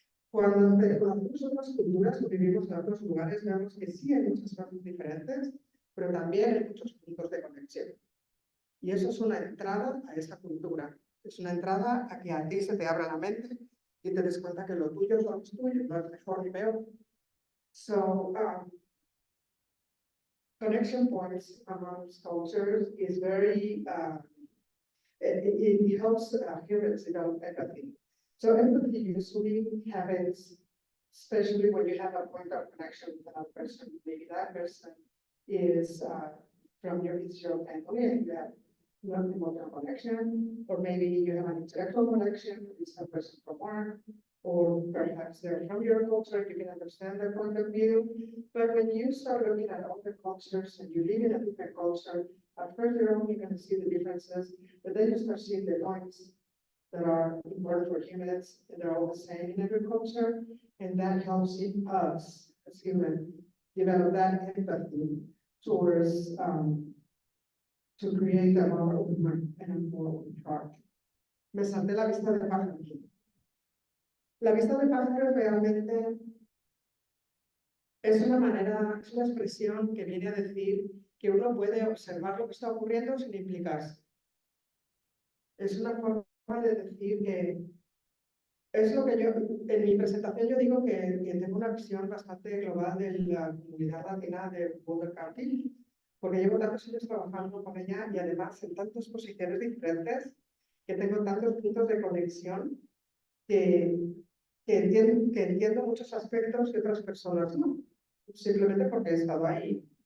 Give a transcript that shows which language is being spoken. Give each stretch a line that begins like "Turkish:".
Spanish: Cuando conocemos otras culturas o vivimos en otros lugares, vemos que sí hay muchas cosas diferentes, pero también hay muchos puntos de conexión. Y eso es una entrada a esa cultura. Es una entrada a que a ti se te abra la mente y te des cuenta que lo tuyo no es tuyo, no es mejor ni peor.
English: So, connection points amongst cultures is very, it helps humans develop empathy. So empathy usually happens, especially when you have a point of connection with another person. Maybe that person is from your family and you have an emotional connection, or maybe you have an intellectual connection with some person from work, or perhaps they're from your culture, you can understand their point of view. But when you start looking at other cultures and you live in a different culture, at first you're only going to see the differences, but then you start seeing the points that are important for humans, and they're all the same in every culture, and that helps us as humans develop that empathy towards to create a more open mind and a more open heart.
Spanish: Me salté la vista de pájaro aquí. La vista de pájaro realmente es una manera, es una expresión que viene a decir que uno puede observar lo que está ocurriendo sin implicarse. Es una forma de decir que es lo que yo, en mi presentación yo digo que tengo una visión bastante global de la comunidad latina de Boulder County, porque llevo tantos años trabajando con ella y además en tantas posiciones diferentes, que tengo tantos puntos de conexión que entiendo muchos aspectos que otras personas no, simplemente porque he estado ahí.